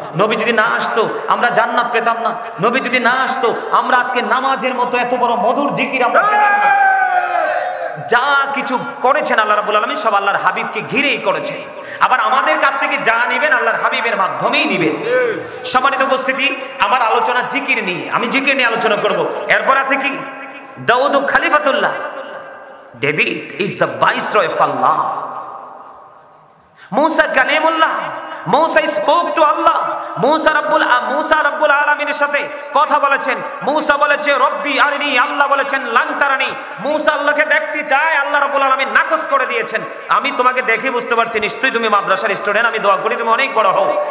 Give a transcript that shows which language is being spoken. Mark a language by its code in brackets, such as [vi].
[bn] নবী যদি না আসতো আমরা জান্নাত পেতাম না। নবী যদি না আসতো আমরা আজকে নামাজের মতো এত বড় মধুর জিকির আমরা পেতাম না। যা কিছু করেছেন আল্লাহ রাব্বুল আলামিন সব আল্লাহর হাবিবকে ঘিরেই করেছে। আবার আমাদের কাছ থেকে যা নেবেন আল্লাহর হাবিবের মাধ্যমেই নেবেন। সম্মানিত উপস্থিতি, আমার আলোচনা জিকির নিয়ে, আমি জিকির নিয়ে আলোচনা করব। এরপর আছে কি? [en] দাউদ খলিফাতুল্লাহ, David is the viceroy of Allah. Musa kalimullah, Musa spoke to Allah. [bn] Musa rabbul alamin-এর সাথে কথা বলেছেন। Musa বলেছে [ar] রব্বি আরিনি, [bn] আল্লাহ বলেছেন [ar] লান তারানি। [bn] Musa আল্লাহকে দেখতে চায়, আল্লাহ রাব্বুল আলামিন নাকচ করে দিয়েছেন। আমি তোমাকে দেখে বুঝতে পারছি নিশ্চয়ই তুমি মাদ্রাসার স্টুডেন্ট, আমি দোয়া করি তুমি অনেক বড় হও।